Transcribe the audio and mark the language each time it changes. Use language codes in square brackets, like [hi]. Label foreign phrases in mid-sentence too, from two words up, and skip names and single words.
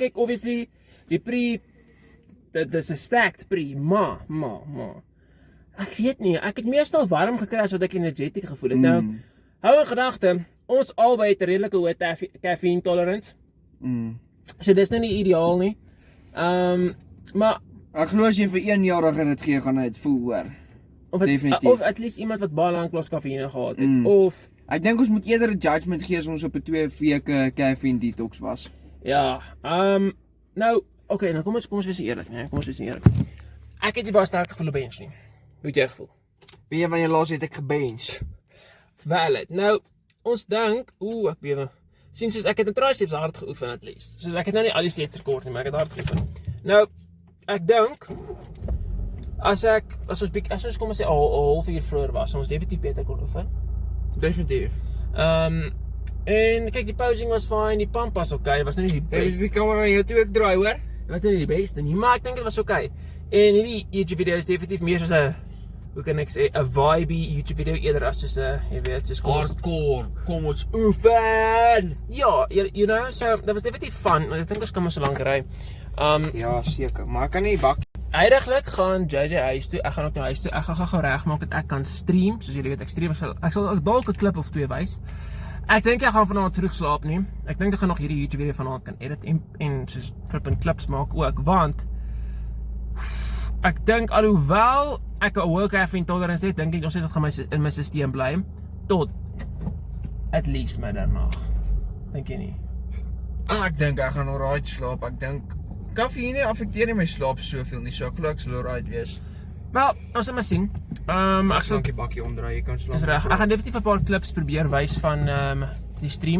[af] Kyk, obviously, die pre, dit is 'n stacked pre, maar, ek weet nie, ek het meestal warm gekry as wat ek energetic gevoel het. Nou, hou in gedagte, ons albei het 'n redelike hoë [en] caffeine tolerance. [af] So dis nou nie ideaal nie. Maar Ek glo as jy vir 1 jarige dit gee, gaan hy dit voel hoor. Definitief. of [en] at least [af] iemand wat baie lank klas kafeïne gehad het. Of Ek dink ons moet eerder 'n judgement gee as ons op 'n 2 weke caffeine detox was. ja, nou, okay, nou kom ons wees eerlik, nee, kom ons wees eerlik. Ek het nie baie sterk gevoel op bench nie. Hoe het jy gevoel? Weet jy wanneer laas het ek gebench? Valid. Nou, ons dink, ek bewe. Sien soos ek het met triceps hard geoefen [en] at least. [af] Soos ek het nou nie al die steeds rekord nie, maar ek het hard geoefen. Nou, ek dink as ons kom ons sê 'n halfuur vroeër was, ons definitief beter kon oefen. Definitief. En kyk, die posing was fine, die pump was okay, dit was nou nie die Hey, beste. die kamera jou toe ek draai hoor. Dit was nou nie die beste nie, maar ek dink dit was okay. En hierdie YouTube video is definitief meer soos 'n, hoe kan ek sê, 'n vibey YouTube video eerder as soos 'n, jy weet, soos Hardcore, kom ons oefen. ja, [en] you know, [af] so dit was definitief fun, want ek dink ons kan maar so lank ry. Ja, seker, maar ek kan nie bak. Eindiglik gaan JJ huis toe. Ek gaan ook na huis toe. Ek gaan gou regmaak dat ek kan stream. Soos julle weet, ek stream. Ek sal ook dalk 'n klip of 2 wys. Ek dink ek gaan vanaand terug slaap nie. Ek dink ek gaan nog hierdie YouTube video vanaand kan edit en soos [en] flippin clips [af] maak ook, want ek dink alhoewel ek 'n hoë [en] caffeine tolerance [af] het, dink ek nog steeds dit gaan in my stelsel bly tot [en] at least [af] middernag. Dink jy nie? Ek dink ek gaan alright slaap. Ek dink kafeïne affekteer nie my slaap soveel nie, so ek glo ek sal alright wees. Wel, ons sal maar sien. Ek sal die bakkie omdraai, jy kan slaap. Dis reg. Ek gaan definitief 'n paar klips probeer wys van die stream.